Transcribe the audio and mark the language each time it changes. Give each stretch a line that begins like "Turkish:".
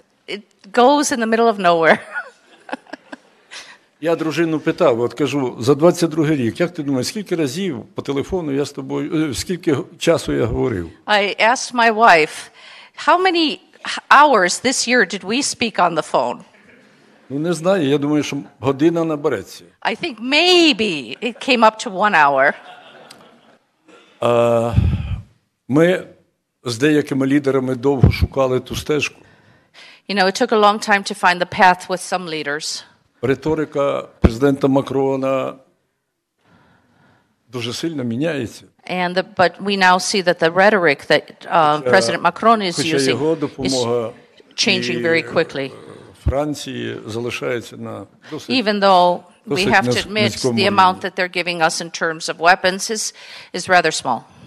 English: It goes in the middle of nowhere.
Ukrainian: Я дружину питав, от кажу, за 22-й рік, як ти думаєш, скільки разів по телефону я з тобою, скільки часу я говорив?
English: I asked my wife, how many hours this year did we speak on the phone?
Ukrainian: Ну, не знаю, я думаю, що година набереться.
English: I think maybe it came up to 1 hour.
Ukrainian: Ми з деякими лідерами довго шукали ту стежку.
English: You know, it took a long time to find the path with some leaders.
Ukrainian: Риторика президента Макрона дуже сильно міняється.
English: But we now see that the rhetoric that President Macron is using is changing very quickly.
Ukrainian: Франції залишається на досить
English: Even though we have to admit the amount that they're giving us in terms of weapons is rather small.